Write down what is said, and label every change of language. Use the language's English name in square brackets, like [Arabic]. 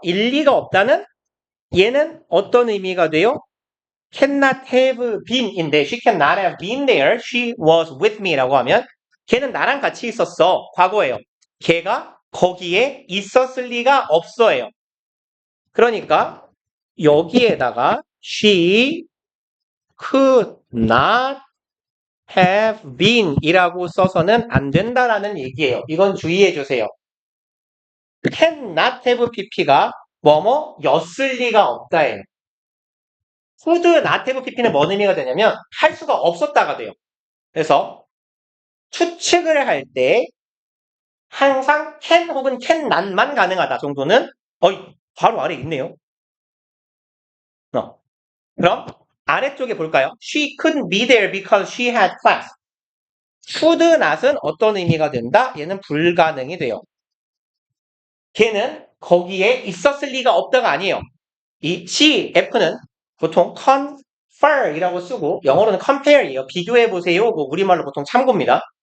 [Korean] 일리가 없다는 얘는 어떤 의미가 돼요? [English] cannot have been인데 she cannot have been there. She was with me [Korean] 라고 하면 걔는 나랑 같이 있었어. 과거예요. 걔가 거기에 있었을 리가 없어요. 그러니까 여기에다가 [English] she could not have been [Korean] 이라고 써서는 안 된다라는 얘기예요. 이건 주의해 주세요. can not have pp가 뭐뭐였을 리가 없다예요. could not have pp는 뭔 의미가 되냐면 할 수가 없었다가 돼요. 그래서 추측을 할 때 항상 can 혹은 can not만 가능하다 정도는 바로 아래 있네요. 그럼 아래쪽에 볼까요? [English] She couldn't be there because she had class. [Korean] could not은 어떤 의미가 된다? 얘는 불가능이 돼요. 걔는 거기에 있었을 리가 없다가 아니에요. 이 she, F는 보통 confer이라고 쓰고 영어로는 compare이에요. 비교해보세요. 우리말로 보통 참고입니다.